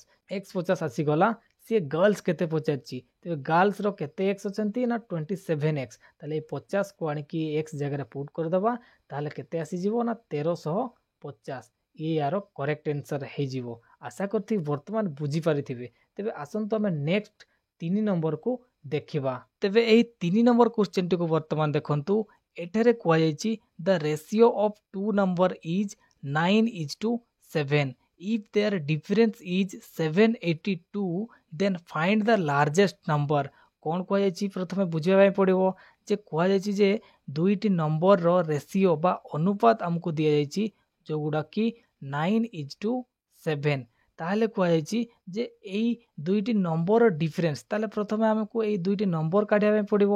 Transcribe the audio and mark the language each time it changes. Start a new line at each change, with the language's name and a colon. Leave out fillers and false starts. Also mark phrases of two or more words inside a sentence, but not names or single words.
Odia: x 50 ଆସି ଗଲା ସେ ଗର୍ଲସ କେତେ ପଚାରୁଛି ତେ ଗର୍ଲସ ର କେତେ x ଅଛନ୍ତି ନା 27x ତାହେଲେ 50 କୁ ଆଣି କି x ଜାଗା ରେ ପୁଟ କରି ଦେବା ତାହେଲେ କେତେ ଆସି ଯିବ ନା 1350। ଏ ଯାହା
English: correct answer
Odia: ହେଇ ଯିବ। ଆଶା କରୁଛି ବର୍ତ୍ତମାନ ବୁଝି ପାରିଥିବେ। ତେବେ ଆସନ୍ତୁ ଆମେ ନେକ୍ସଟ 3 ନମ୍ବର କୁ ଦେଖିବା। ତେବେ ଏହି 3 ନମ୍ବର କ୍ୱେଶ୍ଚନ କୁ ବର୍ତ୍ତମାନ ଦେଖନ୍ତୁ ଏଠାରେ କୁହା ଯାଉଛି
English: the ratio of two number is 9:7. if their difference is 782 then find the largest number।
Odia: କଣ କୁହା ଯାଉଛି ପ୍ରଥମେ ବୁଝିବା ପଡ଼ିବ ଯେ କୁହା ଯାଉଛି ଯେ ଦୁଇଟି ନମ୍ବର ର ରେସିଓ ବା ଅନୁପାତ ଆମକୁ ଦିଆ ଯାଉଛି ଯୋ ଗୁଡ଼ା କି 9:7। ତାହେଲେ କୁହା ଯାଉଛି ଯେ ଏଇ ଦୁଇଟି ନମ୍ବର ଡିଫରେନ୍ସ ତାହେଲେ ପ୍ରଥମେ ଆମକୁ ଏଇ ଦୁଇଟି ନମ୍ବର କାଢ଼ିବା ପଡ଼ିବ।